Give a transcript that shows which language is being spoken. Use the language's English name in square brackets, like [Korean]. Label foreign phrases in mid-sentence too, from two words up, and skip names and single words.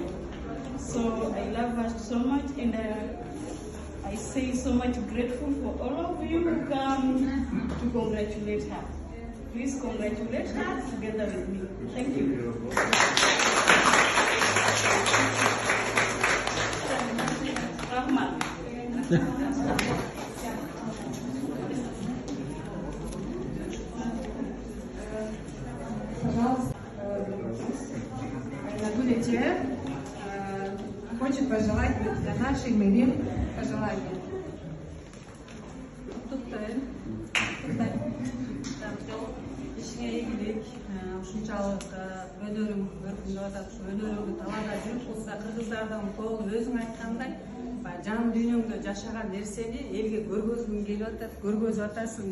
[English] So I love her so much, and I say so much grateful for all of you who come to congratulate her. Please congratulate her together with me. Thank you. Rahman. [Russian] Пожалуйста, Гуля хочет пожелать для нашей мэри пожелания. [Kyrgyz] Ишиңе ийгилик, ушунчалык өнөрүң өркүндөп атат, ушу өнөрүңдү талаада жүрүп, кылса кыргыздардын колу өзүң айткандай, жан дүйнөңдө жашаган нерсени элге көргөзгүң келип атат, көргөзүп атасың.